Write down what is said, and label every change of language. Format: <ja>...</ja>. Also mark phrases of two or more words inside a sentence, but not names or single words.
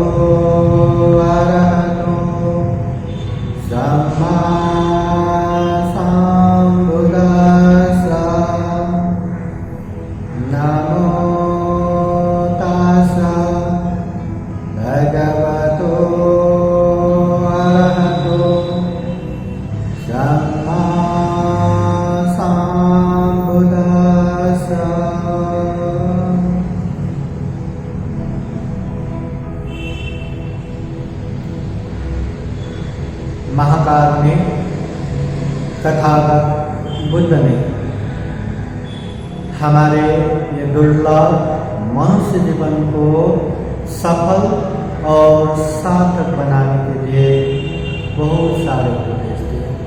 <pi>अरहतो सम्मा सम्बुद्धास्सा नमो तस्सा भगवतो अरहतो सम्मा सम्बुद्धास्सा।</pi> <hi>महाकाल में तथागत बुद्ध ने हमारे ये दुर्लभ मनुष्य जीवन को सफल और सार्थक बनाने के लिए बहुत सारे उपदेश दिए।</hi>